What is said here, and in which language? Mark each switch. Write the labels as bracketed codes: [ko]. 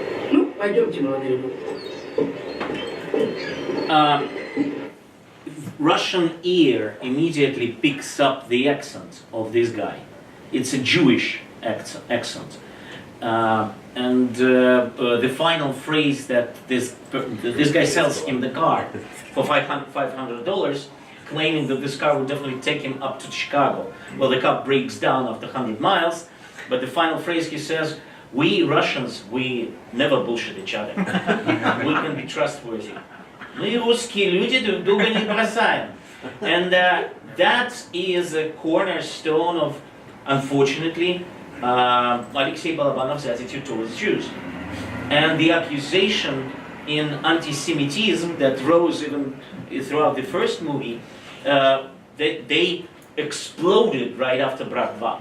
[ru] Ну, пойдемте, молодые люди. [en] Russian ear immediately picks up the accent of this guy. It's a Jewish accent. And the final phrase that this guy sells him the car for $500, claiming that this car would definitely take him up to Chicago. Well, the car breaks down after 100 miles, but the final phrase he says, "We Russians, we never bullshit each other. We can be trustworthy. [ru] Мы русские люди друг друга не бросаем." [en] And that is a cornerstone of, unfortunately, Alexei Balabanov's attitude towards Jews. And the accusation in anti-Semitism that rose even throughout the first movie, they exploded right after Brat.